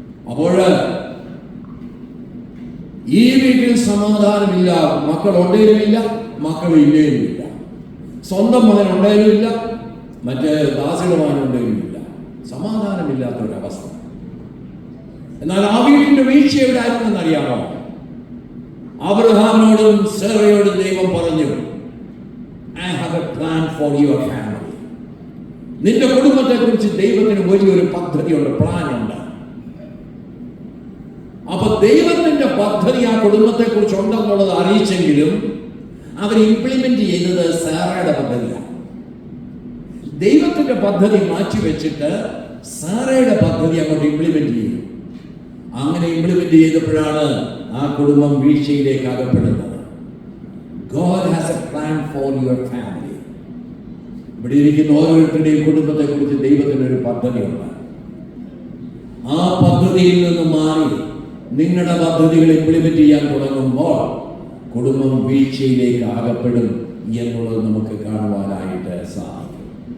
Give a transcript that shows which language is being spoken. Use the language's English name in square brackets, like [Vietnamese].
[Malayalam] അപ്പോൾ ഈ വീട്ടിൽ സമാധാനമില്ല. മക്കൾ ഉണ്ടേലുമില്ല, മക്കൾ ഇല്ലേലുമില്ല. സ്വന്തം മകൻ ഉണ്ടേലുമില്ല, മറ്റേ ദാസിയുടെ മകൻ ഉണ്ടേലുമില്ല. സമാധാനമില്ലാത്തൊരവസ്ഥ. എന്നാൽ ആ വീട്ടിന്റെ വീഴ്ച എവിടെ ആയിരുന്നെന്ന് അറിയാമോ? അബ്രഹാമിനോടും സേറയോടും ദൈവം പറഞ്ഞു, [English] I have a plan for your family. [Malayalam] നിന്റെ കുടുംബത്തെ കുറിച്ച് ദൈവത്തിന് വലിയൊരു പദ്ധതിയുണ്ട്, പ്ലാൻ ഉണ്ട്. അപ്പൊ ദൈവത്തിന്റെ പദ്ധതി ആ കുടുംബത്തെ കുറിച്ച് ഉണ്ടെന്നുള്ളത് അറിയിച്ചെങ്കിലും അവർ ഇംപ്ലിമെന്റ് ചെയ്തത് സാറയുടെ പദ്ധതിയാണ്. ദൈവത്തിന്റെ പദ്ധതി മാറ്റിവെച്ചിട്ട് സാറയുടെ പദ്ധതി അങ്ങോട്ട് ഇംപ്ലിമെന്റ് ചെയ്തു. അങ്ങനെ ഇംപ്ലിമെന്റ് ചെയ്തപ്പോഴാണ് ആ കുടുംബം വീഴ്ചയിലേക്ക് അകപ്പെടുന്നത്. [English] God has a plan for your family. [Malayalam] ഇവിടെ ഇരിക്കുന്ന ഓരോരുത്തരുടെയും കുടുംബത്തെ കുറിച്ച് ദൈവത്തിനൊരു പദ്ധതിയുണ്ട്. ആ പദ്ധതിയിൽ നിന്ന് മാറി നിങ്ങളുടെ പദ്ധതികൾ ഇംപ്ലിമെന്റ് ചെയ്യാൻ തുടങ്ങുമ്പോൾ കുടുംബം വീഴ്ചയിലേക്ക് അകപ്പെടും എന്നുള്ളത് നമുക്ക് കാണുവാനായിട്ട് സാധിക്കും.